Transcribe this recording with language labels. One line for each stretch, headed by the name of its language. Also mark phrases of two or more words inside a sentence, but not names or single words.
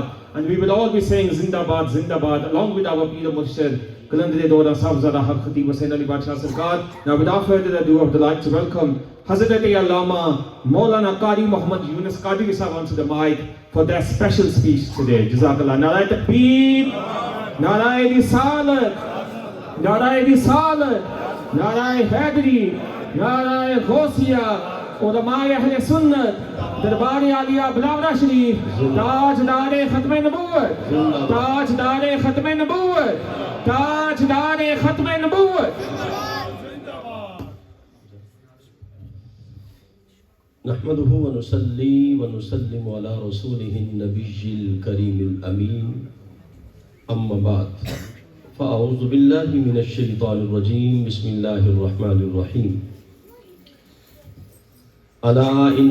English: And we will all be saying
Urdu: زندہ باد، زندہ باد,
English: along with our Pir Murshid, Kalandar Dora Sabzada Haq Khatib Hussain Ali Basha Sarkar. Now without further ado, I would like to welcome Hazrat Allama Maulana Qari Muhammad Yunus Qadri Sahab onto the mic for their special speech today. Jazakallah.
Urdu: نعرۂ تکبیر، نعرۂ رسالت، نعرۂ رسالت، نعرۂ حیدری، نعرۂ غوثیہ، علمائے اہل سنت، دربار عالیہ بلاورہ شریف، تاجدار ختم نبوت، تاجدار ختم نبوت، تاجدار ختم نبوت.
Arabic: نحمده ونصلي ونسلم على رسوله النبي الكريم الأمين أما بعد فأعوذ بالله من الشيطان الرجيم بسم الله الرحمن الرحيم ألا إن